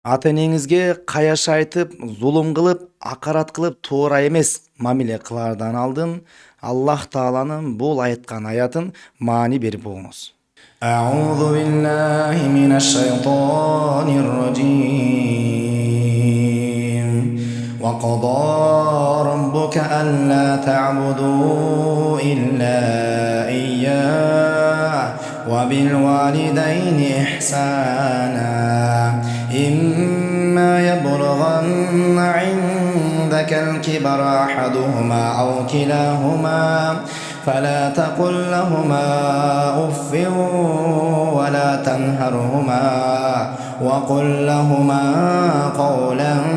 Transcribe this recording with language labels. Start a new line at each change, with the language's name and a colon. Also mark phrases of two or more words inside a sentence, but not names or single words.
Kyrgyz: Ата энеңизге каяш айтып, зулум кылып, акарат кылып туура эмес мамиле кылаардан алдын Аллах Тааланын бул айткан аятын маани берип угуңуз.
Arabic: أعوذ بالله من الشيطان الرجيم وقضى ربك ألا تعبدوا إلا إياه وبالوالدين إحسانا إما يبلغن عندك الكبر أحدهما أو كلاهما فلا تقل لهما أف ولا تنهرهما وقل لهما قولا